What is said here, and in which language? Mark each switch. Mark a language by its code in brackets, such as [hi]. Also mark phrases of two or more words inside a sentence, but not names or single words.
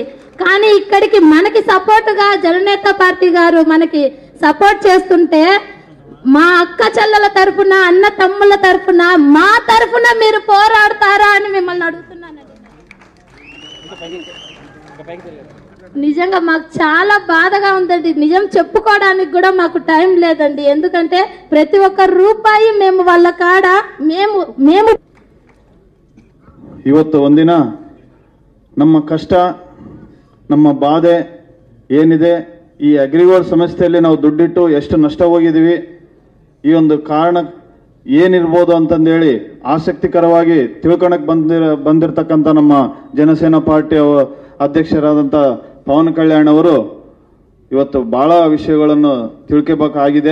[te] కానీ ఇక్కడికి మనకి సపోర్టుగా జననేత పార్టీ గారు మనకి సపోర్ట్ చేస్తుంటే మా అక్క చెల్లెల తరఫున అన్న తమ్ముల తరఫున మా తరఫున మీరు పోరాడతారా అని మిమ్మల్ని అడుగుతున్నానండి. నిజంగా మాకు చాలా బాధగా ఉందండి. నిజం చెప్పుకోవడానికి కూడా మాకు టైం లేదండి. ఎందుకంటే ప్రతి ఒక్క రూపాయి మేము వాళ్ళ కాడ మేము [kn] ಇವತ್ತು ಒಂದಿನ ನಮ್ಮ ಕಷ್ಟ ನಮ್ಮ ಬಾಧೆ ಏನಿದೆ ಈ ಅಗ್ರಿಗೋಲ್ಡ್ ಸಂಸ್ಥೆಯಲ್ಲಿ ನಾವು ದುಡ್ಡಿಟ್ಟು ಎಷ್ಟು ನಷ್ಟ ಹೋಗಿದ್ದೀವಿ, ಈ ಒಂದು ಕಾರಣ ಏನಿರ್ಬೋದು ಅಂತಂದೇಳಿ ಆಸಕ್ತಿಕರವಾಗಿ ತಿಳ್ಕೊಳಕ್ಕೆ ಬಂದಿರತಕ್ಕಂಥ ನಮ್ಮ ಜನಸೇನಾ ಪಾರ್ಟಿ ಅಧ್ಯಕ್ಷರಾದಂಥ ಪವನ್ ಕಲ್ಯಾಣ್ ಅವರು ಇವತ್ತು ಬಹಳ ವಿಷಯಗಳನ್ನು ತಿಳ್ಕೋಬೇಕಾಗಿದೆ.